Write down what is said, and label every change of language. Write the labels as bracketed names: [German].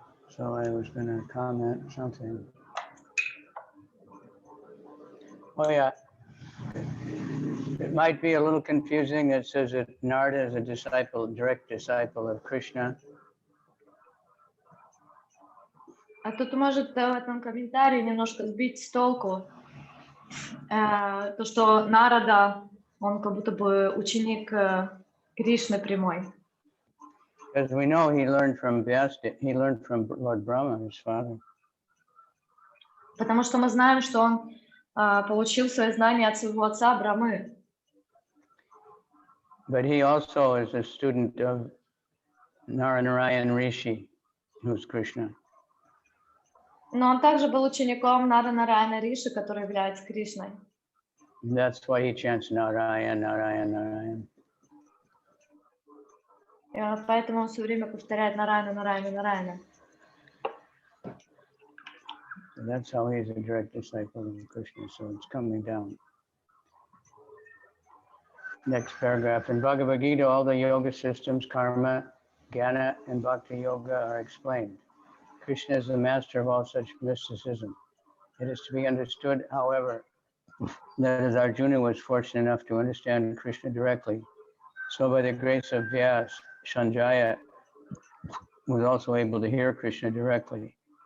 [English] So I was going to comment something. Oh yeah, it might be a little confusing. It says that Narada is a disciple, direct disciple of Krishna. [Russian] А тут может в этом комментарии немножко сбить с толку то, что Нарада, он как будто бы ученик Кришны прямой. [English] Because we know he learned from Lord Brahma, his father. [Russian] Потому что мы знаем, что он получил свои знания от своего отца Брамы. [English] But he also is a student of Narayan Rishi, who's Krishna. [Russian] Но он также был учеником Нараяна Риши, который является Кришной. [English] That's why he chants Narayan, Narayan, Narayan. [Russian] Поэтому он все время повторяет Нараяна, Нараяна, Нараяна. [English] That's how he's a direct disciple of Krishna, so it's coming down. Next paragraph. In Bhagavad-Gita, all the yoga systems, karma, jnana, and bhakti yoga are explained. Krishna is the master of all such mysticism. It is to be understood, however, that as Arjuna was fortunate enough to understand Krishna directly, so by the grace of Vyas, Sanjaya was also able to hear Krishna directly.